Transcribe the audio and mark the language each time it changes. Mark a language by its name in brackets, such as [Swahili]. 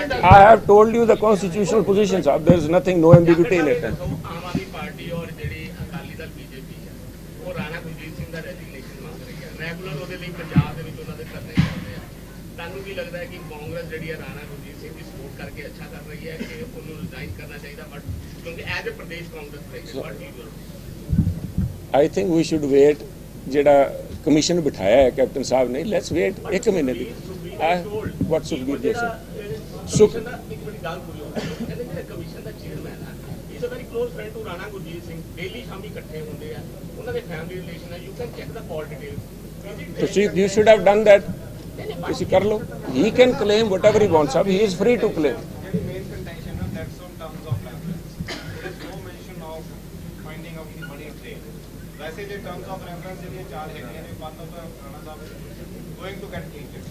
[English] I have told you the constitutional positions, there is nothing, no ambiguity in it। [Punjabi] Aam Aadmi party ਔਰ ਜਿਹੜੀ Akali Dal BJP ਹੈ, ਉਹ ਰਾਣਾ ਗੁਰਜੀਤ ਸਿੰਘ ਦਾ resignation ਮੰਗ ਰਹੀ ਹੈ। ਰੈਗੂਲਰ ਉਹਦੇ ਲਈ ਪੰਜਾਬ ਦੇ ਵਿੱਚ ਉਹਨਾਂ ਦੇ ਧਰਨੇ ਤੁਹਾਨੂੰ ਵੀ ਲੱਗਦਾ ਹੈ ਕਿ ਕਾਂਗਰਸ ਜਿਹੜੀ ਹੈ ਰਾਣਾ ਗੁਰਜੀਤ ਸਿੰਘ ਦੀ ਸਪੋਰਟ ਕਰਕੇ ਅੱਛਾ ਕਰ ਰਹੀ ਹੈ ਕਿ ਉਹਨੂੰ ਰਿਜ਼ਾਈਨ ਕਰਨਾ ਚਾਹੀਦਾ ਬਟ ਕਿਉਂਕਿ [English] As a Pradesh Congress president what you I think we should wait. [Punjabi] ਜਿਹੜਾ ਕਮਿਸ਼ਨ ਬਿਠਾਇਆ ਹੈ ਕੈਪਟਨ ਸਾਹਿਬ ਨੇ, [English] let's wait [Punjabi] 1 ਮਹੀਨੇ ਦੀ। ਵਾਟ ਸੁਖਬੀਰ ਜੀ ਕਮਿਸ਼ਨ ਦਾ ਇੱਕ ਬੜੀ ਗੱਲ ਪੂਰੀ ਹੋ ਗਈ ਕਹਿੰਦੇ ਜਿਹੜਾ ਕਮਿਸ਼ਨ ਦਾ ਚੇਅਰਮੈਨ ਹੈ [English] is a very close friend to [Punjabi] Rana Gurjeet Singh, daily ਸ਼ਾਮੀ ਇਕੱਠੇ ਹੁੰਦੇ ਆ, ਉਹਨਾਂ ਦੇ ਫੈਮਿਲੀ ਰਿਲੇਸ਼ਨ ਹੈ, [English] You can check the call details. ਤੁਸੀਂ you should have done that. [Punjabi] ਤੁਸੀਂ ਕਰ ਲਓ। [English] He can claim whatever he wants. He is free to claim. Very main contention on that's on terms of reference. There is no mention of finding of the money trail. [Hindi] वैसे जो terms of reference के लिए चार है ये बात तो राणा साहब [English] going to get clean.